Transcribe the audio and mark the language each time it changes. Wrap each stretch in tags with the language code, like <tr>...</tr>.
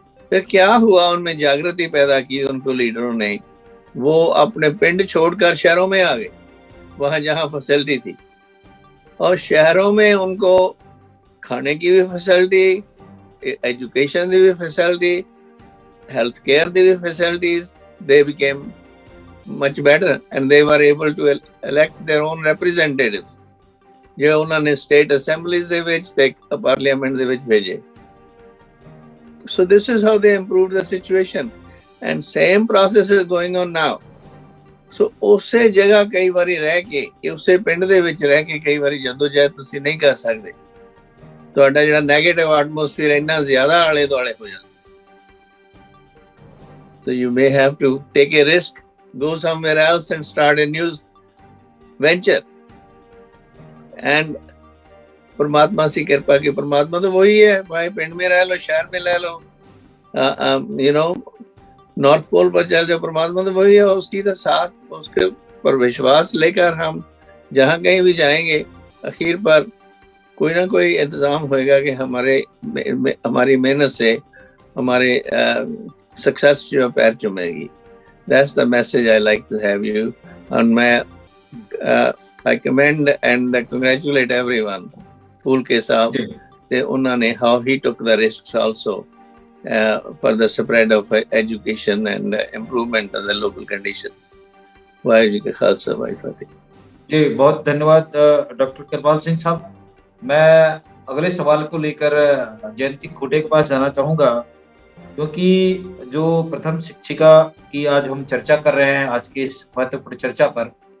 <hi>फिर क्या हुआ, उनमें जागृति पैदा की उनको लीडरों ने, वो अपने पिंड छोड़कर शहरों में आ गए, वहां जहां फैसिलिटी थी, और शहरों में उनको खाने की भी फैसिलिटी, एजुकेशन की भी facility,</hi> <en>health care the facilities, they became much better, and they were able to elect their own representatives,</en> <pa>ਜਿਹੜੇ ਉਹਨਾਂ ਨੇ state assemblies ਦੇ ਵਿੱਚ ਤੇ parliament ਦੇ ਵਿੱਚ ਭੇਜੇ।</pa> <en>So this is how they improved the situation, and same process is going on now.</en> <pa>So ਉਸੇ ਜਗ੍ਹਾ ਕਈ ਵਾਰੀ ਰਹਿ ਕੇ, ਉਸੇ ਪਿੰਡ ਦੇ ਵਿੱਚ ਰਹਿ ਕੇ ਕਈ ਵਾਰੀ ਜਦੋਜਹਿਦ ਤੁਸੀਂ ਨਹੀਂ ਕਰ ਸਕਦੇ, ਤੁਹਾਡਾ ਜਿਹੜਾ ਨੈਗੇਟਿਵ ਐਟਮੋਸਫੀਅਰ ਇੰਨਾ ਜ਼ਿਆਦਾ ਆਲੇ ਦੁਆਲੇ ਹੋ ਜਾਂਦਾ।</pa> <en>So you may have to take a risk, go somewhere else and start a new venture.</en> <hi>And परमात्मा से कृपा की, परमात्मा तो वही है भाई, पिंड में रह लो, शहर में ले लो, यू नो नॉर्थ पोल पर चल जाओ, परमात्मा तो वही है, उसकी तो साथ, उसके पर विश्वास लेकर हम जहाँ कहीं भी जाएंगे, आखिर पर कोई ना कोई इंतजाम होएगा कि हमारी मेहनत से हमारे सक्सेस जो पैर चुमेगी।</hi> <en>That's the message I like to have you, and I commend and congratulate everyone,</en> <hi>फूल के साहब ते उन्होंने</hi> <en>how he took the risks also for the spread of education and improvement of the local conditions.</en> <hi>Waheguru ji का खालसा वाहिगुरू जी की फतेह। जी बहुत धन्यवाद doctor कृपाल सिंह साहब। मैं अगले सवाल को लेकर जयंती खोटे के पास जाना चाहूंगा, क्योंकि जो प्रथम शिक्षिका की आज हम चर्चा कर रहे हैं आज की इस महत्वपूर्ण चर्चा पर,</hi>